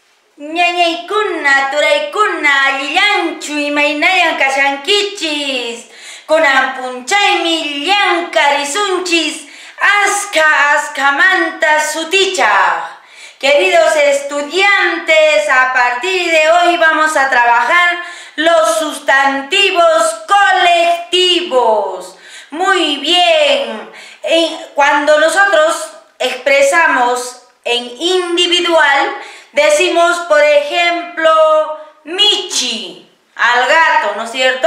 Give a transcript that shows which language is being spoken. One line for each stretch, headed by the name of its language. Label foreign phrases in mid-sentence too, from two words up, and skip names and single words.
Quechua: Ñañaykuna, turaykuna, allillanchui maynayan kashankichis. Kunan punchaymi llanka risunchis askamanta sutichaq.
Spanish: Queridos estudiantes, a partir de hoy vamos a trabajar los sustantivos colectivos. Muy bien. Cuando nosotros expresamos en individual, decimos, por ejemplo, Michi, al gato, ¿no es cierto?